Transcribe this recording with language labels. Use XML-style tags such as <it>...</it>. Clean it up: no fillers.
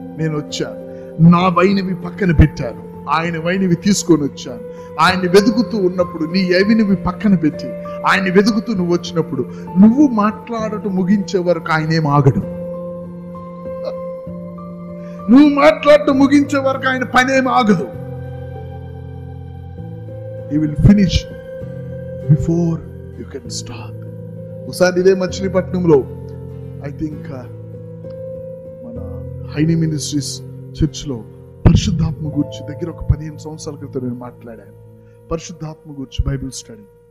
<te>నేను వచ్చాను, నా వైనవి పక్కన పెట్టాను, ఆయన వైనవి తీసుకొని వచ్చాను. ఆయన్ని వెతుకుతూ ఉన్నప్పుడు నీ అవినివి పక్కన పెట్టి ఆయన్ని వెతుకుతూ నువ్వు వచ్చినప్పుడు నువ్వు మాట్లాడటం ముగించే వరకు ఆయనేం ఆగడు. నువ్వు మాట్లాడటం ముగించే వరకు ఆయన పనేం ఆగదు.</te> <en>He will finish before you can start.</en> <te>ఒకసారి ఇదే మచిలీపట్నంలో</te> <en>I think</en> <te>మన హైనీ మినిస్ట్రీస్ చర్చ్లో పరిశుద్ధాత్మ గురించి దగ్గర ఒక 15 సంవత్సరాల క్రితం నేను మాట్లాడాను. పరిశుద్ధాత్మ గురించి బైబిల్ స్టడీ.</te>